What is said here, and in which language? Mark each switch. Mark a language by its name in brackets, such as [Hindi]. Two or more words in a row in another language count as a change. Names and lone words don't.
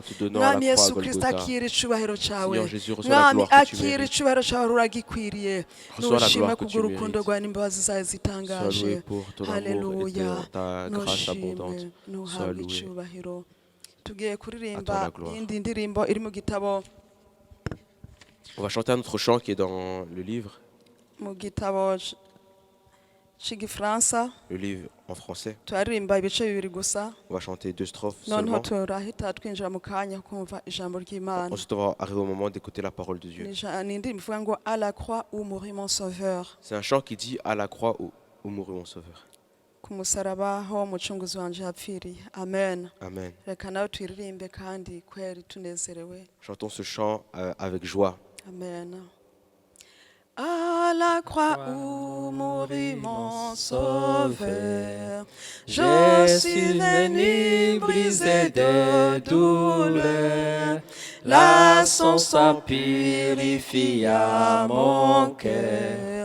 [Rundi] Mwami Yesu Kristo akira icubahiro cawe, mwami akira icubahiro cawe ruragikwiriye, nushimwe kubw'urukundo rwawe n'imbabazi zawe zitangaje. Haleluya, nushimwe nuhabwe icubahiro. Tugiye kuririmba indi ndirimbo iri mu gitabo. [French] On va chanter un autre chant qui est dans le livre. [Rundi] Mu gitabo cy'Igifaransa. [French] Le livre en français. [Rundi] Turirimba ibice bibiri gusa. [French] On va chanter 2 strophes [Rundi] noneho [French] seulement. [Rundi] turahita twinjira mu kanya kumva ijambo ry'Imana. [French] Ensuite, on va arriver au moment d'écouter la parole de Dieu. [Rundi] Ni indirimbo ivuga ngo [French] à la croix où mourit mon sauveur. C'est un chant qui dit à la croix où mourit mon sauveur. [Rundi] Ku musaraba ho umucunguzi wanje yapfiriye. Amen. [French] Amen. [Rundi] Reka nawe twiririmbe kandi kweri tunezerewe. [French] Chantons ce chant avec joie. Amen. À la croix où mourit mon sauveur, je suis venu briser de douleur. Là son sang purifia mon cœur.